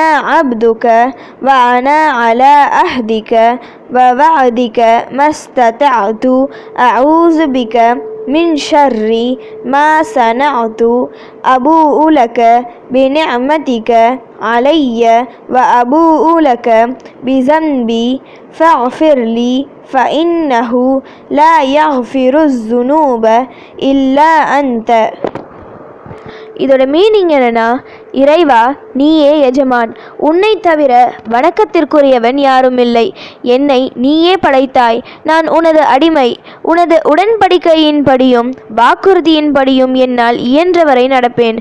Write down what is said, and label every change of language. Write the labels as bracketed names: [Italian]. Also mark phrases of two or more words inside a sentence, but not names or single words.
[Arabic] عبدك وأنا على عهدك ووعدك ما استطعت أعوذ بك من شر ما صنعت أبوء لك بنعمتك علي وأبوء لك بذنبي فاغفر لي فإنه لا يغفر الذنوب إلا أنت. [Tamil] இதோட மீனிங் என்னன்னா, இறைவா நீயே எஜமான், உன்னை தவிர வணக்கத்திற்குரியவன் யாரும் இல்லை. என்னை நீயே படைத்தாய், நான் உனது அடிமை. உனது உடன்படிக்கையின்படியும் வாக்குறுதியின்படியும் என்னால் இயன்றவரை நடப்பேன்.